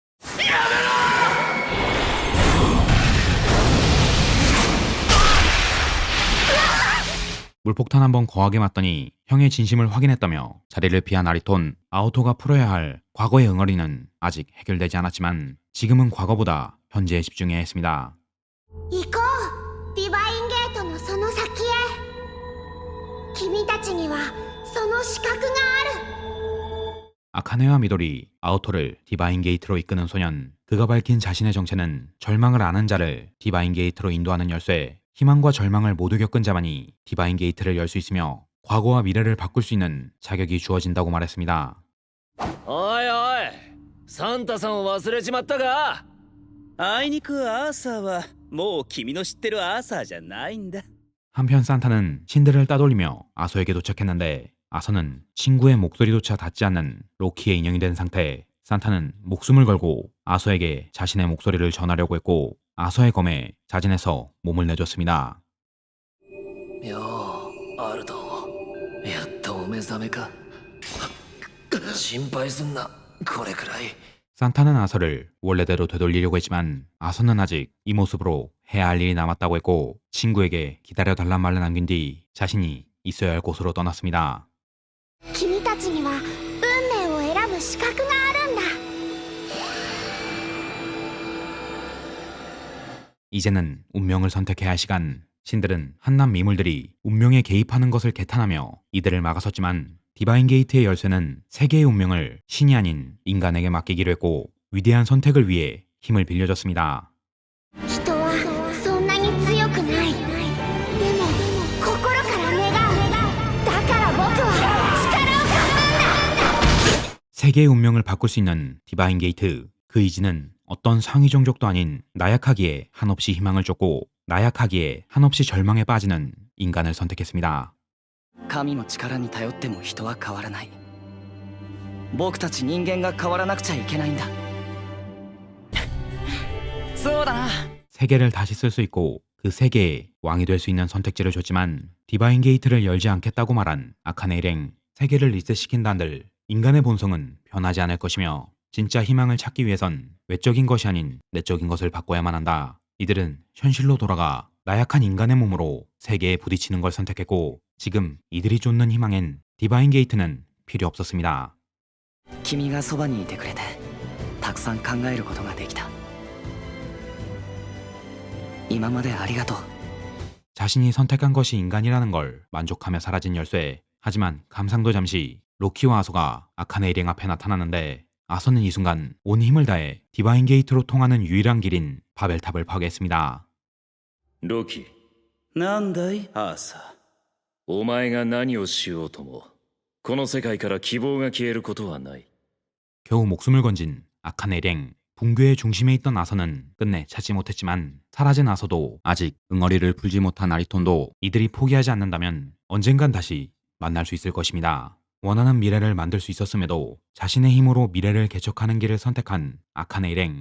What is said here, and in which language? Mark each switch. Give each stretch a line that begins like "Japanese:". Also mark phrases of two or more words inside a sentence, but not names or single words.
Korean: 물폭탄 한번 거하게 맞더니 형의 진심을 확인했다며 자리를 피한 아리톤. 아오토가 풀어야 할 과거의 응어리는 아직 해결되지 않았지만 지금은 과거보다 현재에 집중해야 했습니다.
Japanese: 行こう。ディバインゲートのその先へ。君たちにはその資格がある。
Korean: 아카네와 미도리, 아오토를 디바인 게이트로 이끄는 소년. 그가 밝힌 자신의 정체는 절망을 아는 자를 디바인 게이트로 인도하는 열쇠. 희망과 절망을 모두 겪은 자만이 디바인 게이트를 열 수 있으며 과거와 미래를 바꿀 수 있는 자격이 주어진다고 말했습니다.
Japanese: おいおいサンタさんを忘れちまったか。あいにくアーサーはもう君の知ってるアーサーじゃないんだ。
Korean: 한편 산타는 신들을 따돌리며 아서에게 도착했는데, 아서는 친구의 목소리조차 닿지 않는 로키의 인형이 된 상태. 산타는 목숨을 걸고 아서에게 자신의 목소리를 전하려고 했고, 아서의 검에 자진해서 몸을 내줬습니다.
Japanese: ようアルドやっとお目覚めか。心配すんなこれくらい。
Korean: 산타는 아서를 원래대로 되돌리려고 했지만 아서는 아직 이 모습으로 해야 할 일이 남았다고 했고, 친구에게 기다려달란 말을 남긴 뒤 자신이 있어야 할 곳으로 떠났습니다.
Japanese: 君たちには運命を選ぶ資格があるんだ。
Korean: 이제는 운명을 선택해야 할 시간. 신들은 한낱 미물들이 운명에 개입하는 것을 개탄하며 이들을 막아섰지만, 디바인 게이트의 열쇠는 세계의 운명을 신이 아닌 인간에게 맡기기로 했고, 위대한 선택을 위해 힘을 빌려줬습니다.
Japanese: 人はそんなに強くない。でも心から願う。だから僕は力を貸す。
Korean: 세계의 운명을 바꿀 수 있는 디바인 게이트. 그 이지는 어떤 상위 종족도 아닌 나약하기에 한없이 희망을 쫓고 나약하기에 한없이 절망에 빠지는 인간을 선택했습니다.
Japanese: 神の力に頼っても人は変わらない。僕たち人間が変わらなくちゃいけないんだ。そうだな。
Korean: 세계를 다시 쓸 수 있고 그 세계의 왕이 될 수 있는 선택지를 줬지만 디바인 게이트를 열지 않겠다고 말한 아카네 일행. 세계를 리셋시킨다 한들 인간의 본성은 변하지 않을 것이며 진짜 희망을 찾기 위해선 외적인 것이 아닌 내적인 것을 바꿔야만 한다. 이들은 현실로 돌아가 나약한 인간의 몸으로 세계에 부딪히는 걸 선택했고 지금 이들이 쫓는 희망엔 디바인 게이트는 필요 없었습니다.
Japanese: 君がそばにいてくれてたくさん考えることができた。今までありがとう。
Korean: 자신이 선택한 것이 인간이라는 걸 만족하며 사라진 열쇠. 하지만 감상도 잠시. 로키와 아소가 아카네 일행 앞에 나타나는데 아소는 이 순간 온 힘을 다해 디바인 게이트로 통하는 유일한 길인 바벨탑을 파괴했습니다.
Japanese: ロキ、なんだいアーサー。お前が何をしようともこの世界から希望が消えることはない。
Korean: 겨우 목숨을 건진 아카네 일행. 붕괴의 중심에 있던 아서는 끝내 찾지 못했지만 사라진 아서도 아직 응어리를 풀지 못한 아리톤도 이들이 포기하지 않는다면 언젠간 다시 만날 수 있을 것입니다. 원하는 미래를 만들 수 있었음에도 자신의 힘으로 미래를 개척하는 길을 선택한 아카네 일행.